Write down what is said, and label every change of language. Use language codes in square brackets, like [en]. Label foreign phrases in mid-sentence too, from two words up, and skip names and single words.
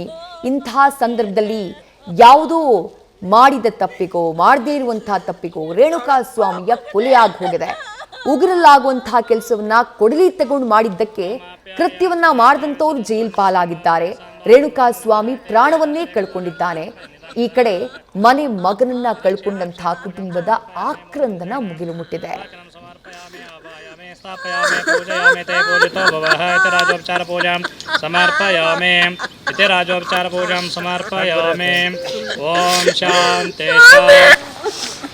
[kn] ಇಂತಹ ಸಂದರ್ಭದಲ್ಲಿ ಯಾವುದೋ ಮಾಡಿದ ತಪ್ಪಿಗೋ ಮಾಡದೇ ಇರುವಂತಹ ತಪ್ಪಿಗೋ ರೇಣುಕಾ ಸ್ವಾಮಿಯ ಕೊಲೆಯಾಗಿ ಹೋಗಿದೆ. ಉಗುರಲ್ಲಾಗುವಂತಹ ಕೆಲಸವನ್ನ ಕೊಡಲಿ ತಗೊಂಡು ಮಾಡಿದ್ದಕ್ಕೆ ಕೃತ್ಯವನ್ನ ಮಾಡಿದಂಥವ್ರು ಜೈಲ್ ಪಾಲಾಗಿದ್ದಾರೆ. ರೇಣುಕಾ ಸ್ವಾಮಿ ಪ್ರಾಣವನ್ನೇ ಕಳ್ಕೊಂಡಿದ್ದಾನೆ. ಈ ಕಡೆ ಮನೆ ಮಗನನ್ನ ಕಳ್ಕೊಂಡಂತಹ ಕುಟುಂಬದ ಆಕ್ರಂದನ ಮುಗಿಲು ಮುಟ್ಟಿದೆ. [sa] स्थापयामि पूजयामि ते पूजितो भवः इति राजोपचारपूजां समर्पयामि इति राजोपचारपूजां समर्पयामि ॐ शान्ति